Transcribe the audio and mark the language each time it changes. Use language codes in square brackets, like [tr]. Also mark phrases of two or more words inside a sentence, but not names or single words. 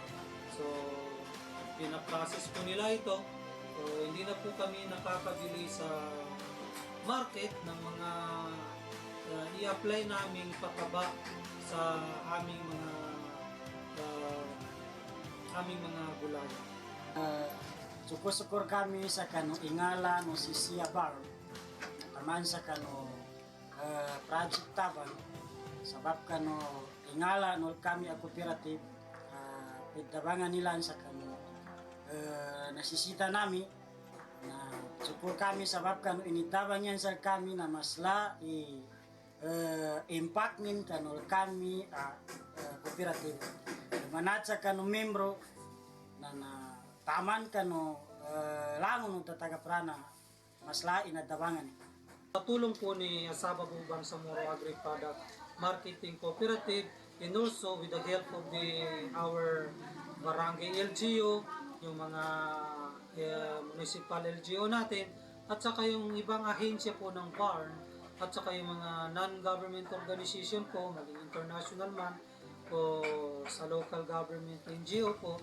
[tl] So, pinaprocess po nila ito. So, hindi na po kami nakakabili sa market ng mga i-apply naming pataba sa aming mga gulay. [mdh] Sukur-sukur kami sa kano ingala no si Sia Bar naman sa kano project tabang sabab kano ingala no kami ako cooperative pagdabangan nila sa kano nasisita nami na sukur kami sabab kano initabang yan sa kami na masla impact nin kano kami cooperative manat sa kano membro na taman ka no langon ng tataga prana mas lain na dawangan. [tl] Patulong po ni Asaba Bubang sa Moro Agri-Product Marketing Cooperative [en] and also with the help of our [tl] barangay LGU, yung mga [en] municipal LGU [tl] natin, at saka yung ibang ahensya po ng barn, at saka yung mga [en] non-government organization [tl] po, maging international man, o sa [en] local government NGO [tl] po.